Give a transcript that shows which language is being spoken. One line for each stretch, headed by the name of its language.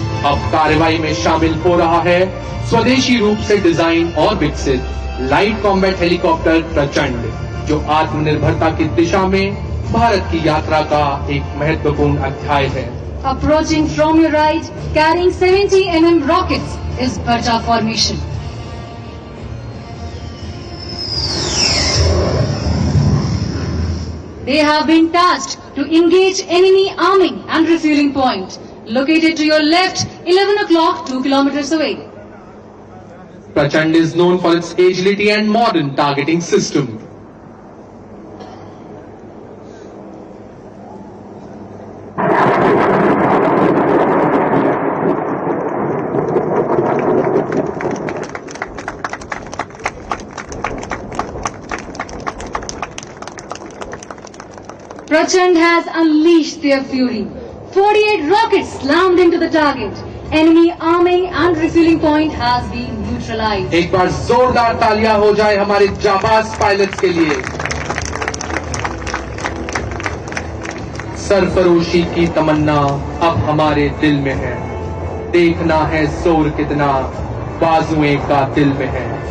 Hindi: अब कार्रवाई में शामिल हो रहा है स्वदेशी रूप से डिजाइन और विकसित लाइट कॉम्बैट हेलीकॉप्टर प्रचंड, जो आत्मनिर्भरता की दिशा में भारत की यात्रा का एक महत्वपूर्ण अध्याय है.
English: Approaching from your right, carrying 70 mm rockets is Bharta formation. They have been tasked to engage enemy arming and refueling point, located to your left, 11 o'clock 2 kilometers away. Prachand is known for its agility and modern targeting system. Prachand has unleashed their fury. 48 rockets slammed into the target. Enemy arming and refueling point has been neutralized.
Hindi: एक बार जोरदार तालियां हो जाए हमारे जाबाज pilots के लिए. सरफरोशी की तमन्ना अब हमारे दिल में है. देखना है जोर कितना बाजुएं का दिल में है.